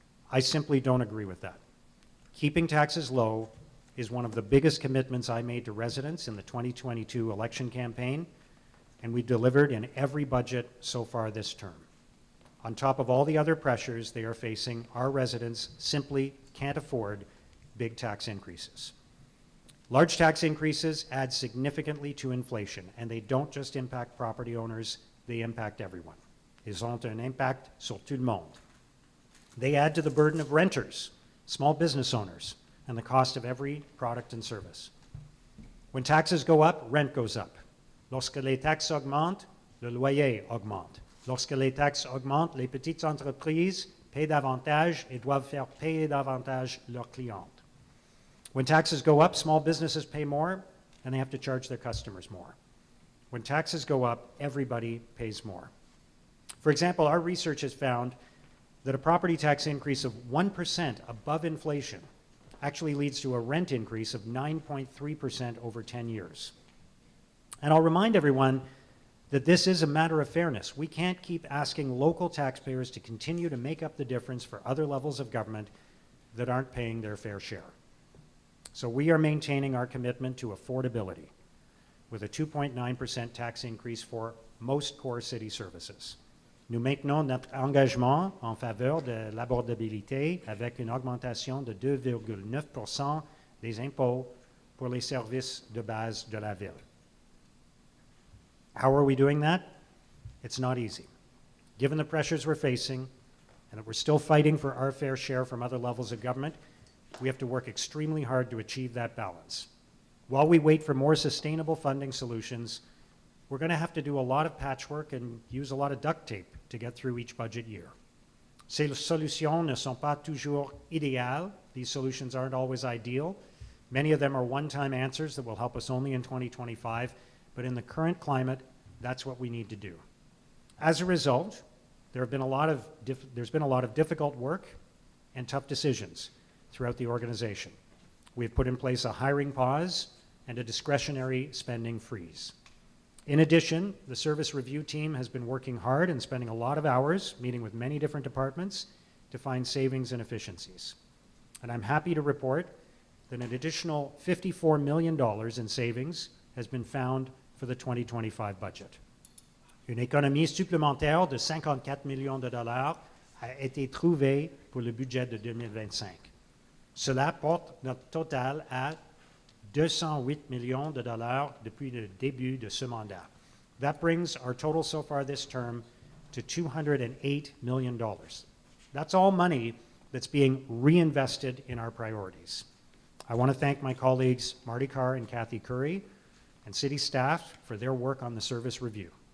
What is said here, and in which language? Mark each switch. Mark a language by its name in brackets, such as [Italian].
[English] I simply don't agree with that. Keeping taxes low is one of the biggest commitments I made to residents in the 2022 election campaign, and we've delivered in every budget so far this term. On top of all the other pressures they are facing, our residents simply can't afford big tax increases. Large tax increases add significantly to inflation, and they don't just impact property owners, they impact everyone. [French] Ils ont un impact sur tout le monde. [English] They add to the burden of renters, small business owners, and the cost of every product and service. When taxes go up, rent goes up. [French] Lorsque les taxes augmentent, le loyer augmente. Lorsque les taxes augmentent, les petites entreprises paient davantage et doivent faire payer davantage leurs clientes. [English] When taxes go up, small businesses pay more, and they have to charge their customers more. When taxes go up, everybody pays more. For example, our research has found that a property tax increase of 1% above inflation actually leads to a rent increase of 9.3% over 10 years. And I'll remind everyone that this is a matter of fairness. We can't keep asking local taxpayers to continue to make up the difference for other levels of government that aren't paying their fair share. So we are maintaining our commitment to affordability with a 2.9% tax increase for most core city services. [French] Nous maintenons notre engagement en faveur de l'abordabilité avec une augmentation de 2,9% des impôts pour les services de base de la ville. [English] How are we doing that? It's not easy. Given the pressures we're facing, and that we're still fighting for our fair share from other levels of government, we have to work extremely hard to achieve that balance. While we wait for more sustainable funding solutions, we're going to have to do a lot of patchwork and use a lot of duct tape to get through each budget year. [French] Ces solutions ne sont pas toujours idéales. [English] These solutions aren't always ideal. Many of them are one-time answers that will help us only in 2025, but in the current climate, that's what we need to do. As a result, there's been a lot of difficult work and tough decisions throughout the organization. We've put in place a hiring pause and a discretionary spending freeze. In addition, the service review team has been working hard and spending a lot of hours meeting with many different departments to find savings and efficiencies. And I'm happy to report that an additional $54 million in savings has been found for the 2025 budget. [French] Une économie supplémentaire de 54 millions de dollars a été trouvée pour le budget de 2025. Cela porte notre total à 208 millions de dollars depuis le début de ce mandat. [English] That brings our total so far this term to $208 million. That's all money that's being reinvested in our priorities. I want to thank my colleagues Marty Carr and Kathy Curry and city staff for their work on the service review.